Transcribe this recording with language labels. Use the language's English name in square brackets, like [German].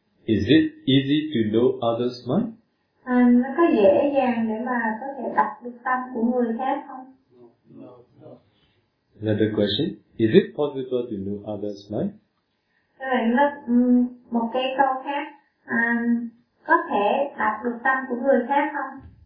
[English] Is it easy to know others' mind? [Vietnamese] Nó có dễ dàng để mà có thể đọc được tâm của người khác không? [English] No. Another question. Is it possible to know others' mind? [Vietnamese] Vậy là một cái câu khác. Có thể đọc được tâm của người khác không?